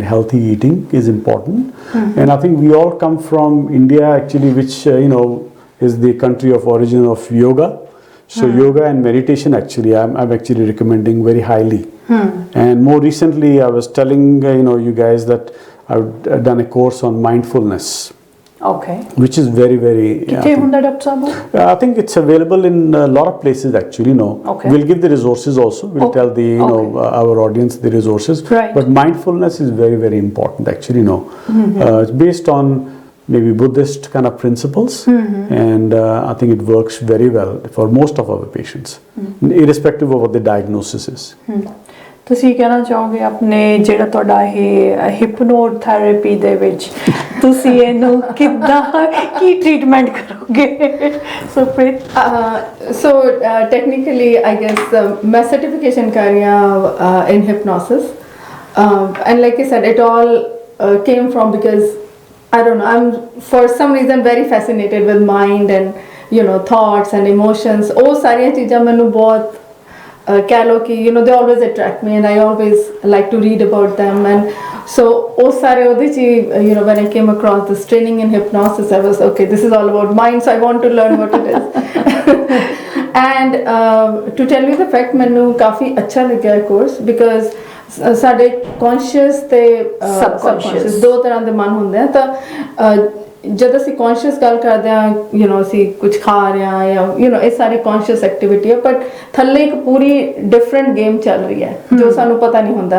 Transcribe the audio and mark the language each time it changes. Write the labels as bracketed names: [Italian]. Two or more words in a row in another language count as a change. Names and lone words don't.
[English] Healthy eating is important. And I think we all come from India actually, which you know, is the country of origin of yoga. So yoga and meditation actually I'm actually recommending very highly. And more recently I was telling you know, you guys that I've done a course on mindfulness. Okay. Which is very very [Punjabi] ਕਿੱਥੇ ਹੁੰਦਾ ਡਾਕਟਰ ਸਾਹਿਬ? [English] I think it's available in a lot of places actually, you know. Okay. We'll give the resources also. We'll tell the you know our audience the resources. Right. But mindfulness is very very important actually, you know. It's based on maybe Buddhist kind of principles, and I think it works very well for most of our patients, irrespective of what the diagnosis is. [Punjabi] ਤੁਸੀਂ ਕਹਿਣਾ ਚਾਹੋਗੇ ਆਪਣੇ ਜਿਹੜਾ ਤੁਹਾਡਾ ਇਹ ਹਿਪਨੋਥੈਰੇਪੀ ਦੇ ਵਿੱਚ ਤੁਸੀਂ ਇਹਨੂੰ ਕਿੱਦਾਂ ਕੀ ਟ੍ਰੀਟਮੈਂਟ ਕਰੋਗੇ ਸੁਖਪ੍ਰੀਤ? [English] So technically I guess my certification [Hindi] कर रही हूँ [English] in hypnosis, and like I said it all came from because I don't know, I'm for some reason very fascinated with mind and you know thoughts and emotions. [Punjabi] ਉਹ ਸਾਰੀਆਂ ਚੀਜ਼ਾਂ ਮੈਨੂੰ ਬਹੁਤ ਕਹਿ ਲਓ ਕਿ [English] you know they always attract me and I always like to read about them, and so [Punjabi] ਉਹ ਸਾਰੇ ਉਹਦੇ 'ਚ [English] you know when I came across this training in hypnosis I was okay, this is all about mind, so I want to learn what it is. And to tell you the fact [Punjabi] ਮੈਨੂੰ ਕਾਫੀ ਅੱਛਾ ਲੱਗਿਆ ਇਹ ਕੋਰਸ because ਸਾਡੇ ਕੌਨਸ਼ੀਅਸ ਤੇ ਸਬਕੌਨਸ਼ੀਅਸ ਦੋ ਤਰ੍ਹਾਂ ਦੇ ਮਨ ਹੁੰਦੇ ਆ। ਤਾਂ ਜਦ ਅਸੀਂ ਕੌਨਸ਼ੀਅਸ ਗੱਲ ਕਰਦੇ ਹਾਂ [English] you know [Punjabi] ਅਸੀਂ ਕੁਝ ਖਾ ਰਹੇ ਹਾਂ ਜਾਂ [English] you know [Punjabi] ਇਹ ਸਾਰੇ [English] conscious activity [Punjabi] ਹੈ, ਬਟ ਥੱਲੇ ਇੱਕ ਪੂਰੀ [English] different game [Punjabi] ਚੱਲ ਰਹੀ ਹੈ ਜੋ ਸਾਨੂੰ ਪਤਾ ਨਹੀਂ ਹੁੰਦਾ।